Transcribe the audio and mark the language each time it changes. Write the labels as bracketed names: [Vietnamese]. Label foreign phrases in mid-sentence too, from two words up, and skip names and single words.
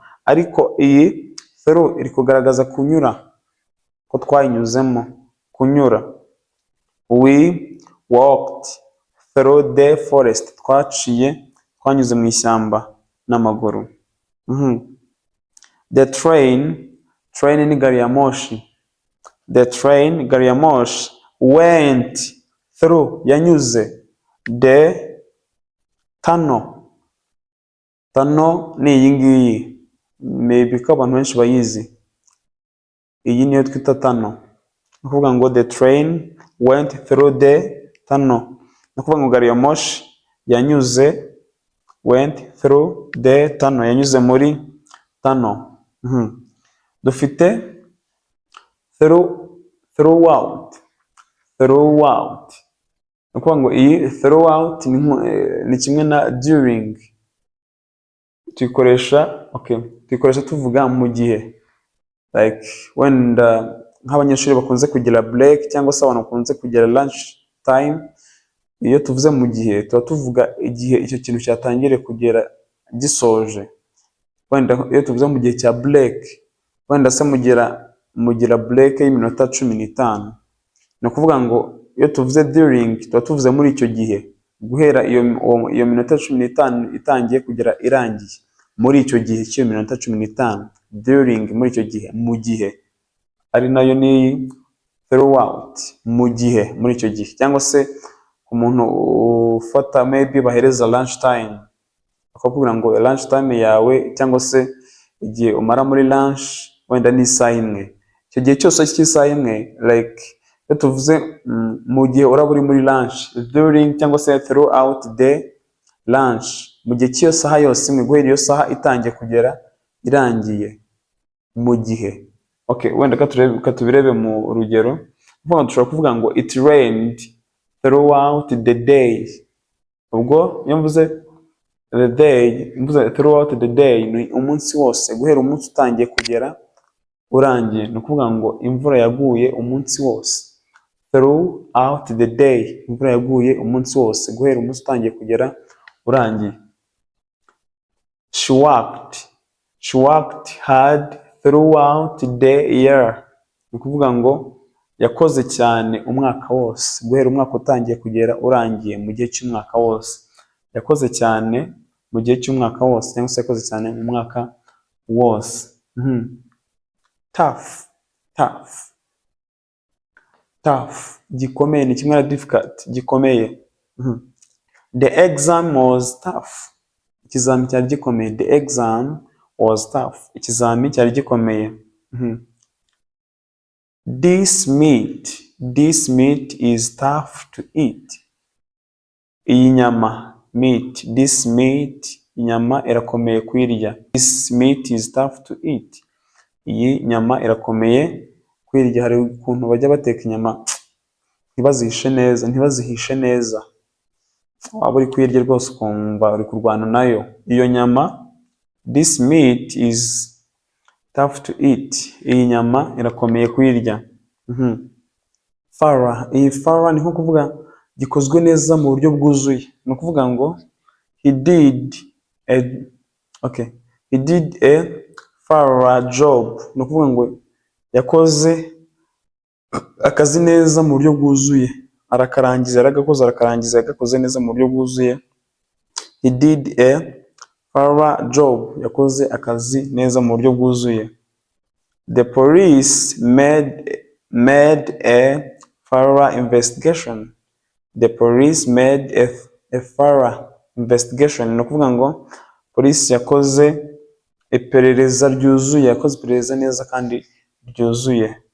[Kinyarwanda] Ariko iyi through iri kugaragaza kunyura ko twayinyuzemo. Kunyura. [English] We walked through the forest. [Kinyarwanda] Twanyuze mu ishyamba n'amaguru. [English] The train [Kinyarwanda] ni gari ya moshi. [English] The train, [Kinyarwanda] gari ya moshi, [English] went through, yanyuze the tunnel. [Kinyarwanda] Tunnel ni iyi ngiyi. Maybe ko abantu benshi bayizi. Iyi niyo twita tunnel. Ni ukuvuga ngo [English] the train went through the tunnel. [Kinyarwanda] Ni ukuvuga ngo gari ya moshi yanyuze, [English] went through the tunnel, [Kinyarwanda] yanyuze muri tunnel. Dufite throughout. Ni ukuvuga ngo iyi throughout ni kimwe na during. Tuyikoresha tuvuga mu gihe. Like wenda nk'abanyeshuri bakunze kugira break cyangwa se abantu bakunze kugira [English] lunch time. [Kinyarwanda] Iyo tuvuze mu gihe tuba tuvuga igihe icyo kintu cyatangire kugera gisoje. Wenda iyo tuvuze mu gihe cya break, wenda se mugira break y'iminota 15. Ni ukuvuga ngo iyo tuvuze during tuba tuvuze muri icyo gihe, guhera iyo minota 15 itangiye kugera irangiye. Muri icyo gihe cy'iyo minota 15, during, muri icyo gihe, mu gihe, ari nayo ni throughout, mu gihe, muri icyo gihe. Cyangwa se umuntu ufata maybe bahereza [English] lunch time, [Kinyarwanda] bakakubwira ngo [English] lunch time [Kinyarwanda] yawe cyangwa se igihe umara muri lunch wenda ni isaha imwe. Icyo gihe cyose cy'isaha imwe, like iyo tuvuze mu gihe uraba uri muri lunch, during cyangwa se [English] throughout the lunch, [Kinyarwanda] mu gihe cy'iyo saha yose imwe, guhera iyo saha itangiye kugera irangiye, mu gihe. Okay, wenda katubirebe mu rugero. Dushobora kuvuga ngo [English] it rained throughout the day. [Kinyarwanda] Ubwo iyo mvuze [English] the day, mvuze throughout the day, [Kinyarwanda] ni umunsi wose, guhera umunsi utangiye kugera urangiye. Ni ukuvuga ngo imvura yaguye umunsi wose. [English] Throughout the day, [Kinyarwanda] imvura yaguye umunsi wose, guhera umunsi utangiye kugera urangiye. [English] She worked hard throughout the year. [Kinyarwanda] Ni ukuvuga ngo yakoze cyane umwaka wose, guhera umwaka utangiye kugera urangiye, mu gihe cy'umwaka wose. Yakoze cyane mu gihe cy'umwaka wose, cyangwa se yakoze cyane mu mwaka wose. Tough, gikomeye, ni kimwe na difficult, gikomeye. [English] The exam was tough. [Kinyarwanda] Ikizami cyari gikomeye. [English] The exam was tough. [Kinyarwanda] Ikizami cyari gikomeye. [English] This meat is tough to eat. [Kinyarwanda] Iyi nyama, [English] meat, this meat, [Kinyarwanda] inyama irakomeye kwirya. [English] This meat is tough to eat. [Kinyarwanda] Iyi nyama irakomeye kwirya. Hari ukuntu bajya bateka inyama ntibazihishe neza. Waba uri kwirya rwose ukumva uri kurwana nayo. Iyo nyama, [English] this meat is tough to eat. [Kinyarwanda] Iyi nyama irakomeye kwirya. Iyi thorough ni nko kuvuga gikozwe neza mu buryo bwuzuye. Ni ukuvuga ngo [English] he did a thorough job. [Kinyarwanda] Ni ukuvuga ngo yakoze akazi neza mu buryo bwuzuye. Arakarangiza, yagakoze neza mu buryo bwuzuye. [English] He did a thorough job. [Kinyarwanda] Yakoze akazi neza mu buryo bwuzuye. [English] The police made a thorough investigation. The police made a thorough investigation. [Kinyarwanda] Ni ukuvuga ngo polisi yakoze iperereza ryuzuye, yakoze iperereza neza kandi ryuzuye.